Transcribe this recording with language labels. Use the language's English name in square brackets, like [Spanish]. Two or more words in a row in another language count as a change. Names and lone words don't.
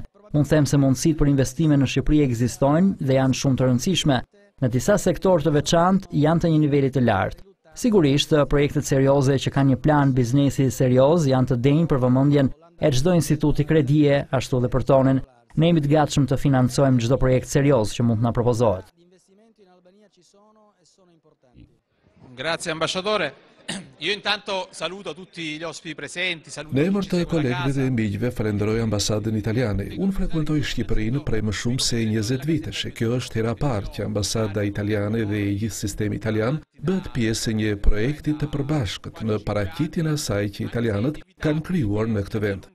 [Albanian] Mund them se mundësitë për investime në Shqipëri ekzistojnë dhe janë shumë të rëndësishme. Në disa sektorë të veçantë janë të një niveli të lartë. Sigurisht, projektet serioze që kanë një plan biznesi serioz janë të denjë për vëmendjen e çdo instituti kredie, ashtu dhe për tonin. Ne jemi të gatshëm të financojmë çdo projekt serioz që mund të na propozohet. [Italian] Grazie ambasciatore. Io intanto saluto tutti gli ospiti presenti, saluto [Albanian] Në emër të kolegëve dhe miqve falenderoj ambasadën italiane. Unë frekuentoj Shqipërinë prej më shumë se 20 vitesh e kjo është hera parë që ambasada italiane dhe gjithë sistemi italian bëhet pjesë e një projekti të përbashkët në paraqitjen e asaj që italianët kanë krijuar në këtë vend.